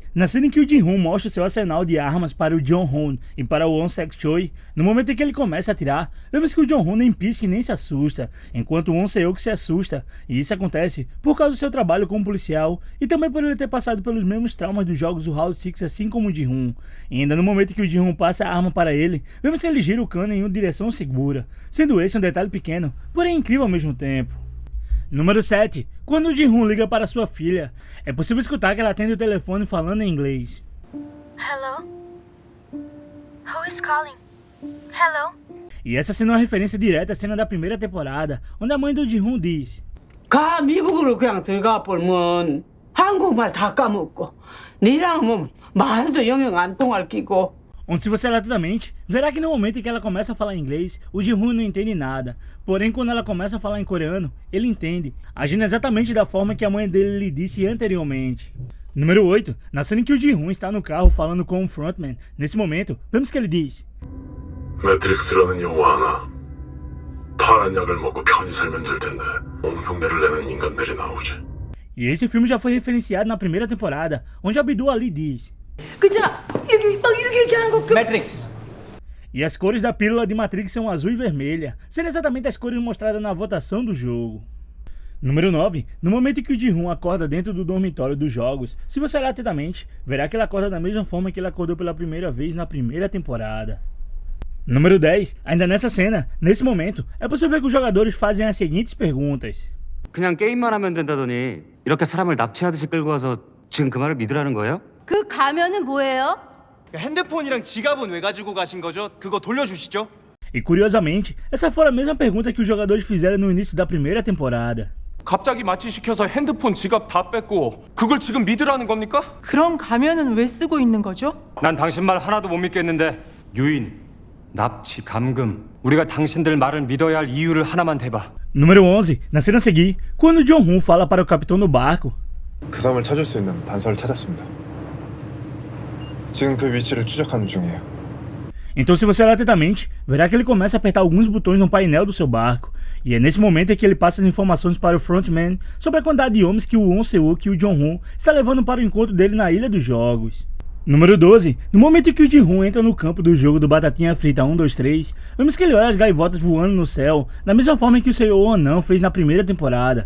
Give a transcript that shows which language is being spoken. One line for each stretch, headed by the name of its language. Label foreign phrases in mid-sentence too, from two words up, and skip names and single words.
Portuguese: Na cena em que o Ji-hoon mostra seu arsenal de armas para o Jong-hoon e para o Won Sek-choi, no momento em que ele começa a atirar, vemos que o Jong-hoon nem pisca e nem se assusta, enquanto o Won Se-ok se assusta, e isso acontece por causa do seu trabalho como policial e também por ele ter passado pelos mesmos traumas dos jogos do Round 6 assim como o Ji-hoon. E ainda no momento em que o Ji-hoon passa a arma para ele, vemos que ele gira o cano em uma direção segura, sendo esse um detalhe pequeno, porém incrível ao mesmo tempo. Número 7. Quando o Ji-hoon liga para sua filha, é possível escutar que ela atende o telefone falando em inglês.
English: Hello? Who is calling? Hello?
Portuguese: E essa cena é uma referência direta à cena da primeira temporada, onde a mãe do Ji-hoon diz:
Korean: 가 미국으로 그냥 들어가 보면 한국말 다 까먹고 니랑 뭐 말도 영영 안 통할 끼고.
Portuguese: Onde, se você olhar atentamente, verá que no momento em que ela começa a falar inglês, o Ji-hoon não entende nada. Porém, quando ela começa a falar em coreano, ele entende, agindo exatamente da forma que a mãe dele lhe disse anteriormente. Número 8. Na cena em que o Ji-hoon está no carro falando com o frontman, nesse momento, vemos que ele diz:
Korean: 매트릭스라는 영화 하나. 파란 약을 먹고 편히 살면 될 텐데 온 흉내를 내는 인간들이 나오지.
Portuguese: E esse filme já foi referenciado na primeira temporada, onde Abdul Ali diz:
Korean: 그잖아 이렇게 이렇게 하는 거 매트릭스.
Portuguese: E as cores da pílula de Matrix são azul e vermelha, sendo exatamente as cores mostradas na votação do jogo. Número 9. No momento em que o Ji-hoon acorda dentro do dormitório dos jogos, se você olhar atentamente, verá que ele acorda da mesma forma que ele acordou pela primeira vez na primeira temporada. Número 10. Ainda nessa cena, nesse momento, é possível ver que os jogadores fazem as seguintes perguntas:
Korean: 그냥 게임만 하면 된다더니 이렇게 사람을 납치하듯이 끌고 와서 지금 그 말을 믿으라는 거예요? 그 가면은 뭐예요? 핸드폰이랑 지갑은 왜 가지고 가신 거죠? 그거 돌려주시죠.
Portuguese: E curiosamente, essa foi a mesma pergunta que os jogadores fizeram no início da primeira temporada.
Korean: 갑자기 마취시켜서 핸드폰, 지갑 다 뺐고 그걸 지금 믿으라는 겁니까? 그럼 가면은 왜 쓰고 있는 거죠? 난 당신 말 하나도 못 믿겠는데. 유인, 납치, 감금. 우리가 당신들 말을 믿어야 할 이유를 하나만 대봐.
Portuguese: Número 11. Na cena a seguir, quando Jong-hoon fala para o capitão do barco,
Korean: 그 섬을 찾을 수 있는 단서를 찾았습니다. 지금 그 위치를 추적하는 중이에요.
Portuguese: Então, se você olhar atentamente, verá que ele começa a apertar alguns botões no painel do seu barco. E é nesse momento que ele passa as informações para o frontman sobre a quantidade de homens que o Won Se-wook e o Jong-hoon está levando para o encontro dele na Ilha dos Jogos. Número 12. No momento em que o Ji-hoon entra no campo do jogo do Batatinha Frita 1, 2, 3, vemos que ele olha as gaivotas voando no céu, da mesma forma que o Seo Anão fez na primeira temporada.